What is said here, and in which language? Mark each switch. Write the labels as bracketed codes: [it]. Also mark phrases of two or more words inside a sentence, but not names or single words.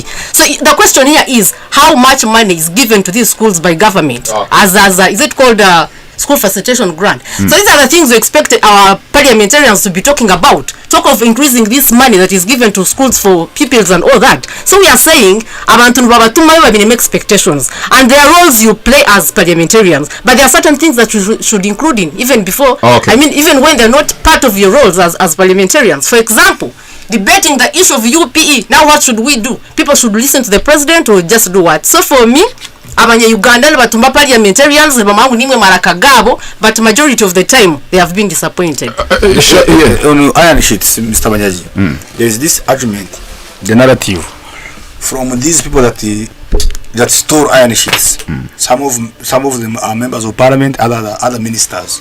[en] So the question here is, how much money is given to these schools by government? As is it called school facilitation grant? So these are the things we expect our parliamentarians to be talking about. Talk of increasing this money that is given to schools for pupils and all that. So we are saying [nyn] abantu babatuma babine [en] expectations, and there are roles you play as parliamentarians, but there are certain things that you should include in even before. Even when they're not part of your roles as parliamentarians. For example, debating the issue of UPE. Now what should we do? People should listen to the president or just do what? So for me, [nyn] Abanya-Uganda batumba parliamentarians bamangu nimwe marakagabo, [en] but majority of the time they have been disappointed. On iron sheets, Mr. Banyaji, there is this argument, the narrative from these people that store iron sheets. Some of them are members of parliament, other ministers.